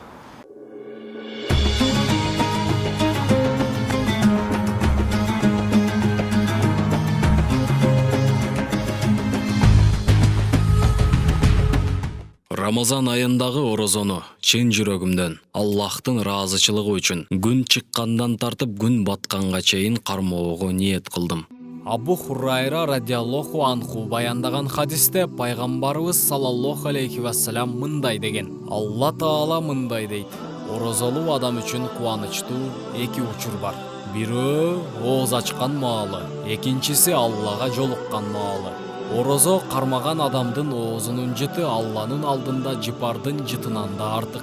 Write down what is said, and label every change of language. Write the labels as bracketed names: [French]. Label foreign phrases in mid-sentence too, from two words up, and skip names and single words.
[Kyrgyz] Рамазан айындагы орозону чын жүрөгүмдөн Аллахтын ыраазычылыгы үчүн күн чыккандан тартып күн батканга чейин кармоого ниет кылдым. Абу Хурайра [Arabic] رضي الله عنه [Kyrgyz] баяндаган хадисте пайгамбарыбыз [Arabic] صلى الله عليه وسلم [Kyrgyz] мындай деген: Алла Таала мындай дейт: орозолуу адам үчүн кубанычтуу эки учур бар. Бирөө ооз ачкан маалы, экинчиси Аллага жолуккан маалы. Орозо кармаган адамдын оозунун жыты Алланын алдында жыпардын жытынан да артык.